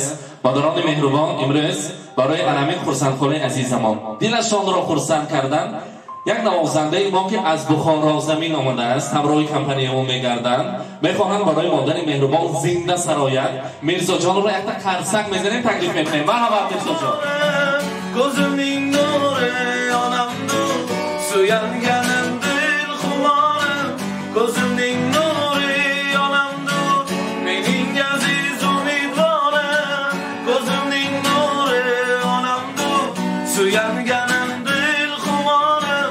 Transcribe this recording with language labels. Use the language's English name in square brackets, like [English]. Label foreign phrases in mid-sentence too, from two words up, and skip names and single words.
[Tajik] модарони меҳрубон имрӯз барои аламин хурсандхонаи азизамон дилашонро хурсанд кардан як навозандаи мо ки аз Бухоро замин омадааст, ҳамроҳи компаниямо мегарданд. мехоҳанд барои модари меҳрубон зинда сарояд. мирзоҷонро якта қарсак мезанем, таклиф мекунем. марҳамат мирзоҷон. [Uzbek] ko'zimning nuri onamdu, suyanganim dil xumorim. ko'zimning nuri onamdu, mening aziz umidvorim. ko'zimning nuri onamdu, suyanganim dil xumorim.